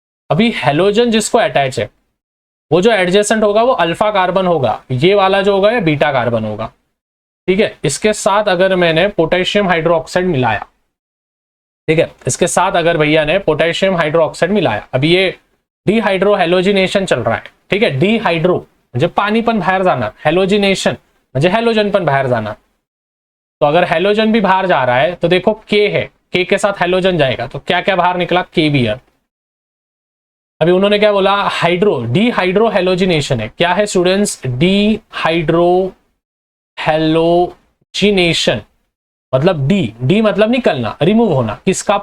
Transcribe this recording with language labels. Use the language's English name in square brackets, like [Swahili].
[Hindi] अभी हेलोजन जिसको अटैच है, वो जो एडजेसेंट होगा वो अल्फा कार्बन होगा, ये वाला जो होगा ये बीटा कार्बन होगा। ठीक है, इसके साथ अगर मैंने पोटेशियम हाइड्रोक्साइड मिलाया, ठीक है, इसके साथ अगर भैया ने पोटेशियम हाइड्रोक्साइड मिलाया, अभी ये डिहाइड्रो हेलोजिनेशन चल रहा है। ठीक है, [Marathi] डिहाइड्रो म्हणजे पानी पण बाहेर जाणार, हेलोजिनेशन म्हणजे हेलोजन पण बाहेर जाणार। [Hindi] तो अगर हेलोजन भी बाहर जा रहा है तो देखो के है, के के साथ हेलोजन जाएगा, तो क्या क्या बाहर निकला? KBr। अभी उन्होंने क्या बोला? हाइड्रो, डिहाइड्रो हेलोजिनेशन है। क्या है स्टूडेंट्स? डिहाइड्रो हेलोजिनेशन मतलब डी मतलब निकलना, रिमूव होना, किसका?